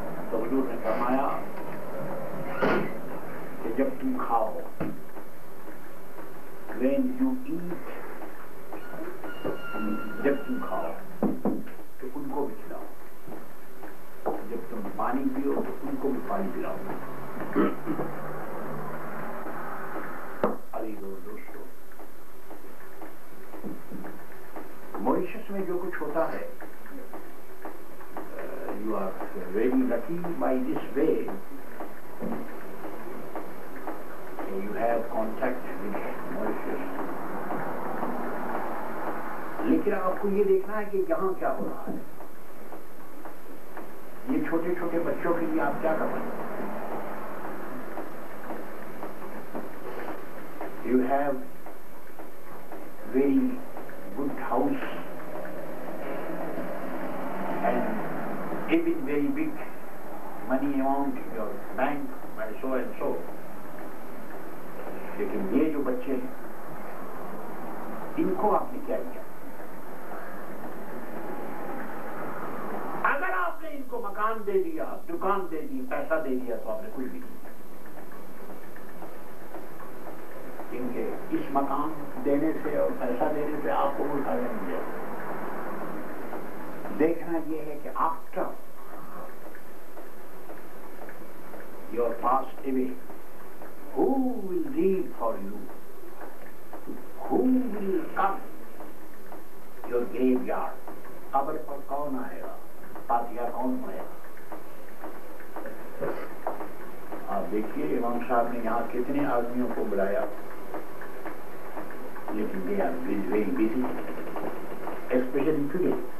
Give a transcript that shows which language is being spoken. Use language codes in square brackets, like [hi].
[ur] تو حضور نے فرمایا کہ جب تم کھاؤ, [en] when you eat, [ur] جب تم کھاؤ تو ان کو بھی کھلاؤ, جب تم پانی پیو تو ان کو بھی پانی پلاؤ. دوستو, موریشس میں جو کچھ ہوتا ہے, [en] you are very lucky by this way. You have contact with Mauritius. [ur] لیکن آپ کو یہ دیکھنا ہے کہ یہاں کیا ہو رہا ہے. یہ چھوٹے چھوٹے بچوں کے لیے آپ کیا کر رہے ہیں؟ [en] You have very good house and even very big money amount in your bank, but so and so. [ur] لیکن یہ جو بچے ہیں ان کو آپ نے کیا کیا؟ اگر آپ نے ان کو مکان دے دیا، دکان دے دی، پیسہ دے دیا تو آپ نے کچھ بھی نہیں کیا. ان کے اس مکان دینے سے اور پیسہ دینے سے آپ کو کوئی فائدہ نہیں ہے. دیکھنا یہ ہے کہ [en] After your passed away who will read for you? Who will come your graveyard? [ur] قبر پر کون آئے گا؟ فاتحہ کون پڑھے گا؟ آپ دیکھیے امام صاحب نے یہاں کتنے آدمیوں کو بلایا، لیکن [en] they are very busy, especially today.